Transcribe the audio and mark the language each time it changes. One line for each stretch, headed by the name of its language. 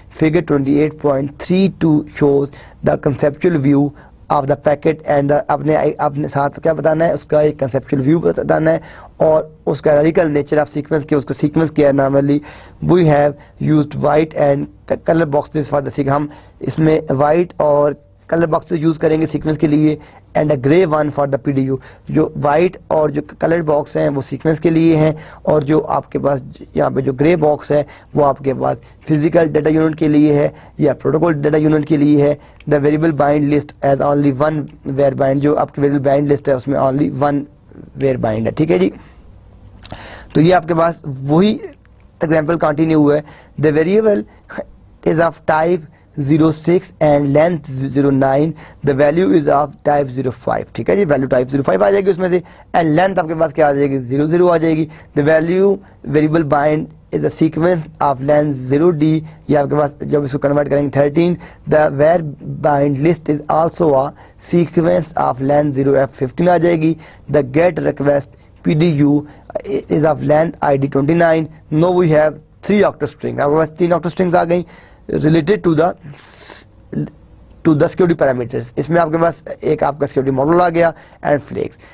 English: Figure 28.32 shows the conceptual view of the packet and
Hindi: अपने साथ क्या बताना है, उसका एक conceptual view बताना है और उसका radical nature of sequence के उसका sequence क्या है.
English: Normally we have used white and color boxes for the sequence.
Hindi: हम इसमें white और कलर बॉक्सेस यूज़ करेंगे सीक्वेंस के लिए
English: And a grey one for the PDU.
Hindi: जो वाइट और जो कलर बॉक्स हैं वो सीक्वेंस के लिए हैं और जो आपके पास यहाँ पे जो ग्रे बॉक्स है वो आपके पास फिजिकल डाटा यूनिट के लिए है या प्रोटोकॉल डाटा यूनिट के लिए है.
English: the variable bind list has only one var bind,
Hindi: जो आपकी वेरिएबल बाइंड लिस्ट है उसमें ओनली वन वेयर बाइंड है. ठीक है जी. तो ये आपके पास वही एग्जाम्पल कंटिन्यू है.
English: The variable is of type 06 and length 09, the value is of type 05.
Hindi: ठीक है जी, वैल्यू टाइप 05 आ जाएगी उसमें से एंड लेंथ आपके पास क्या आ जाएगी 00 आ जाएगी.
English: the value variable bind is a sequence of length 0d,
Hindi: ये आपके पास जब इसको कन्वर्ट करेंगे
English: 13. The var bind list is also a sequence of length 0f 15
Hindi: आ जाएगी.
English: The get request PDU is of length ID 29. Now we have 3 octal string.
Hindi: आपके पास
English: 3 octal strings आ गई related to the security parameters.
Hindi: इसमें आपके पास एक आपका security model आ गया and flags.